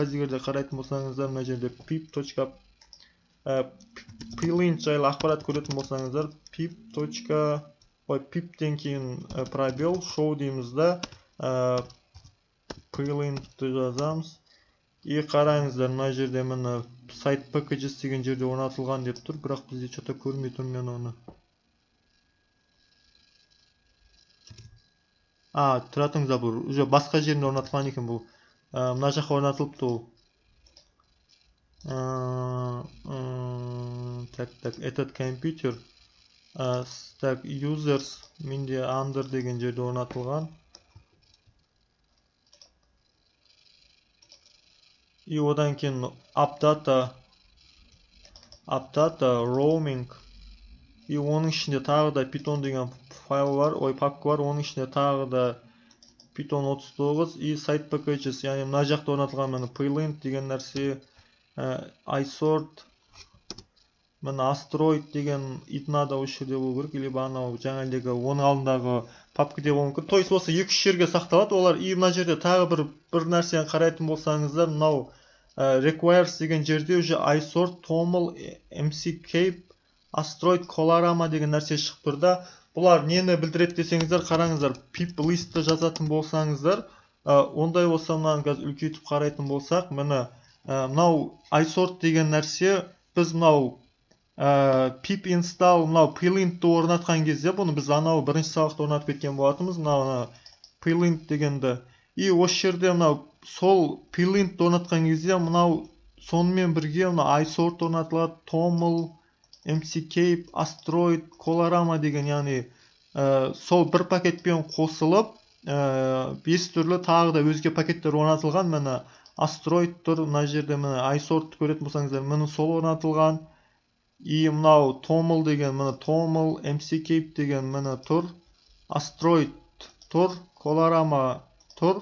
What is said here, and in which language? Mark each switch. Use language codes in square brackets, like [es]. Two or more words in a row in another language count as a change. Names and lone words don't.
[kk] Қазір егерде қарайтын болсаңыздар, мына жерде pip.plint жайлы ақпарат көретін болсаңыздар, pip.pipтен кейін пробел show дейміз да, plintті жазамыз. И қараңыздар, мына жерде міне [en] site packages [kk] деген жерде орнатылған деп тұр, бірақ бізде что-то көрмей тұрмын мен оны. Тұратыңыздар, бұл уже басқа жерінде орнатылған екен бұл. Мына жаққа орнатылыпты ол. [ru] Так, этот компьютер. Так, [kk] users менде under деген жерде орнатылған. И одан кейін appdata, roaming. И оның ішінде тағы да Python деген файл бар, папка бар. Оның ішінде тағы да Python 39 и [en] site packages, [kk] яғни мына жақта орнатылған міне plint деген нәрсе, isort, міне asteroid деген idna да осы жерде болу керек, или анау жаңалегі оның алдындағы папкаде болуы мүмкін. [ru] То есть [kk] осы 2-3 жерге сақталады олар. И мына жерде тағы бір нәрсені қарайтын болсаңыздар, мынау requires деген жерде уже isort, toml, mccape, asteroid, colorama деген нәрсе шығып тұр да. Бұлар нені білдіреді десеңіздер, қараңыздар, pip listті жазатын болсаңыздар, ондай болса мынаны қазір үлкейтіп қарайтын болсақ, міне мынау isort деген нәрсе, біз мынау pip install, мынау plintті орнатқан кезде, бұны біз анау бірінші сабақта орнатып кеткен болатынбыз, мынау plint дегенді. И осы жерде мынау сол plintті орнатқан кезде, мынау сонымен бірге мынау isort орнатылады, toml, mccape, asteroid, colorama деген, яғни сол бір пакетпен қосылып, 5 түрлі тағы да өзге пакеттер орнатылған. Міне asteroid тұр, мына жерде міне isort көретін болсаңыздар, міне сол орнатылған. И мынау toml деген, міне toml, mccape деген міне тұр, asteroid тұр, colorama тұр.